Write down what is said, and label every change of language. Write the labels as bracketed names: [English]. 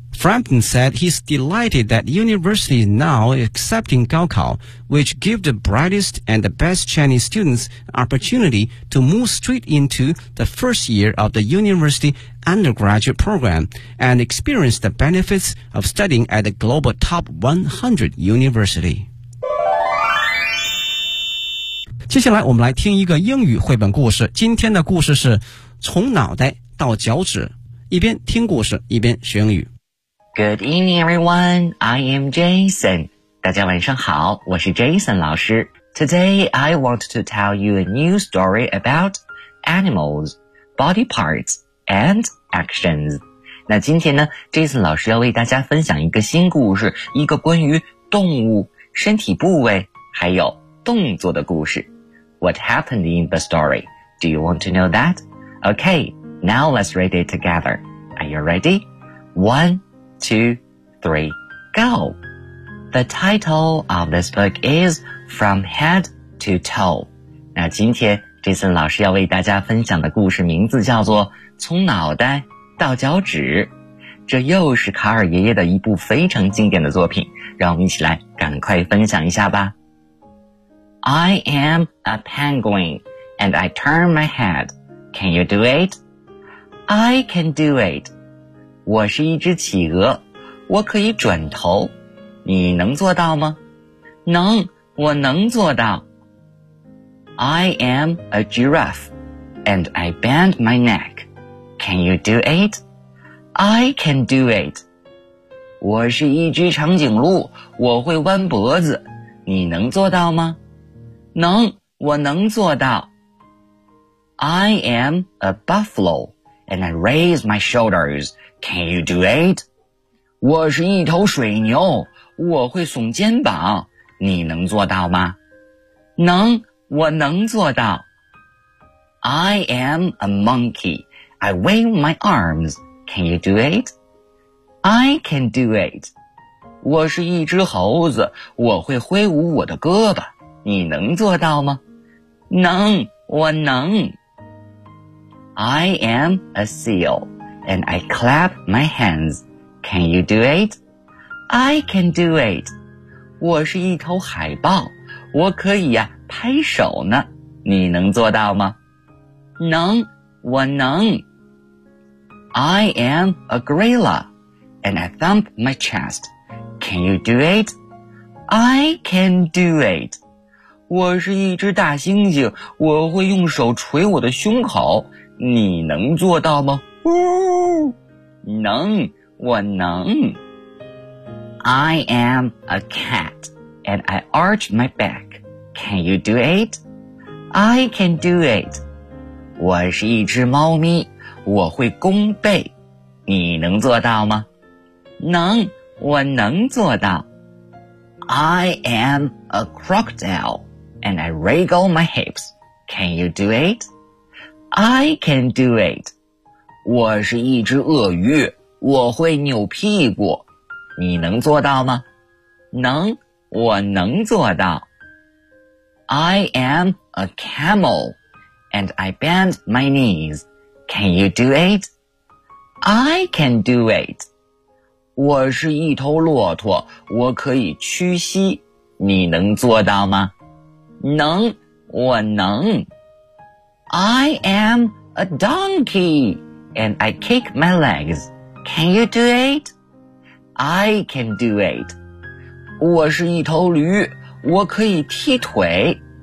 [English] Frampton said he's delighted that university is now accepting Gaokao, which gives the brightest and the best Chinese students an opportunity to move straight into the first year of the university undergraduate program and experience the benefits of studying at a global top 100 university. [Chinese] 接下来我们来听一个英语绘本故事，今天的故事是从脑袋到脚趾，一边听故事一边学英语。 [English] Good evening, everyone. I am Jason. [Chinese] 大家晚上好，我是 Jason 老师。 [English] Today, I want to tell you a new story about animals, body parts, and actions. [Chinese] 那今天呢 ,Jason 老师要为大家分享一个新故事，一个关于动物、身体部位还有动作的故事。 [English] What happened in the story? Do you want to know that? Okay, now let's read it together. Are you ready? 1, 2, 3, go! The title of this book is From Head to Toe. [Chinese] 那今天这次老师要为大家分享的故事名字叫做从脑袋到脚趾。这又是卡尔爷爷的一部非常经典的作品，让我们一起来赶快分享一下吧。 [English] I am a penguin, and I turn my head. Can you do it? I can do it. [Chinese] 我是一只企鹅，我可以转头。你能做到吗？能，我能做到。 [English] I am a giraffe, and I bend my neck. Can you do it? I can do it. [Chinese] 我是一只长颈鹿，我会弯脖子。你能做到吗？能，我能做到。 [English] I am a buffalo, and I raise my shoulders. Can you do it? [Chinese] 我是一头水牛，我会耸肩膀。你能做到吗？能，我能做到。 [English] I am a monkey. I wave my arms. Can you do it? I can do it. [Chinese] 我是一只猴子，我会挥舞我的胳膊。你能做到吗？能，我能。 [English] I am a seal, and I clap my hands. Can you do it? I can do it. [Chinese] 我是一头海豹，我可以呀、拍手呢。你能做到吗？能，我能。 [English] I am a gorilla, and I thump my chest. Can you do it? I can do it. [Chinese] 我是一只大猩猩，我会用手捶我的胸口。你能做到吗？能，我能。 [English] I am a cat, and I arch my back. Can you do it? I can do it. [Chinese] 我是一只猫咪，我会弓背。你能做到吗？能，我能做到。 [English] I am a crocodile. And I wriggle my hips. Can you do it? I can do it. [Chinese] 我是一只鳄鱼，我会扭屁股。你能做到吗？能，我能做到。 [English] I am a camel, and I bend my knees. Can you do it? I can do it. [Chinese] 我是一头骆驼，我可以屈膝。你能做到吗？能，我能。 [English] I am a donkey, and I kick my legs. Can you do it? I can do it. [Chinese] 我是一头驴，我可以踢腿。